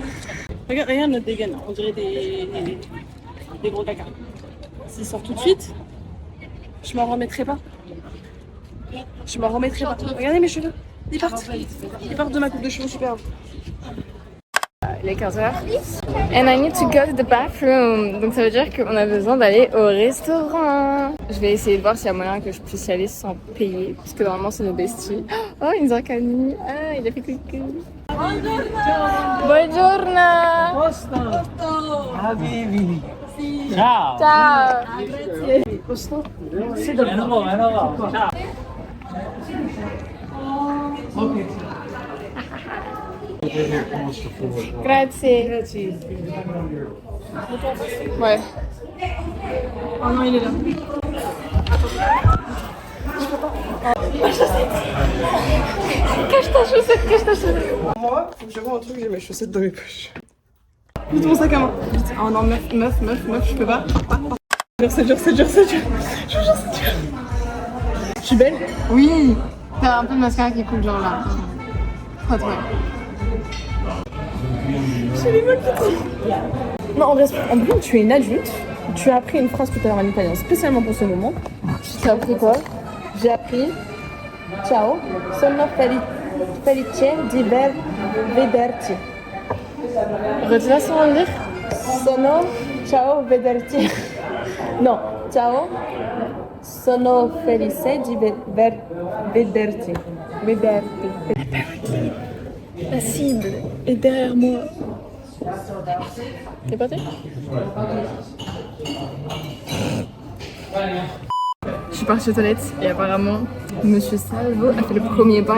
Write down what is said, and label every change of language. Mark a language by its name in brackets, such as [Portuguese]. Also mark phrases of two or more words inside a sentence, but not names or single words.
[French] Regarde notre dégaine, on dirait des gros caca. S'il sort tout de suite, je m'en remettrai pas. Regardez mes cheveux, ils partent de ma coupe de cheveux superbe. Il est 15h. [English] And I need to go to the bathroom. [French] Donc ça veut dire qu'on a besoin d'aller au restaurant. Je vais essayer de voir s'il y a moyen que je puisse y aller sans payer. Parce que normalement c'est nos besties. Oh, Inza Kani. Ah, il a fait coucou. [Italian] Buongiorno. Habibi. Ciao. Ciao. Grazie. [French] Ouais. Oh non, il est là. Cache ta chaussette. Moi, faut que je vois un truc, j'ai mes chaussettes dans mes poches. Vite mon sac à main. Vite. Oh non, meuf, je peux pas. C'est dur. Je suis belle? Oui. T'as un peu de mascara qui coule genre là. Pas toi. J'ai les mains qui tremblent. Non, en vrai, tu es une adulte. Tu as appris une phrase tout à l'heure en italien, spécialement pour ce moment. T'as appris quoi? J'ai appris [Italian] Ciao, sono felice di vederti. [French] Redis-la sans le dire. [Italian] Ciao, vederti. Non, ciao, sono felice di vederti. [French] La cible est derrière moi. T'es parti? Je suis partie aux toilettes et apparemment Monsieur Salvo a fait le premier pas.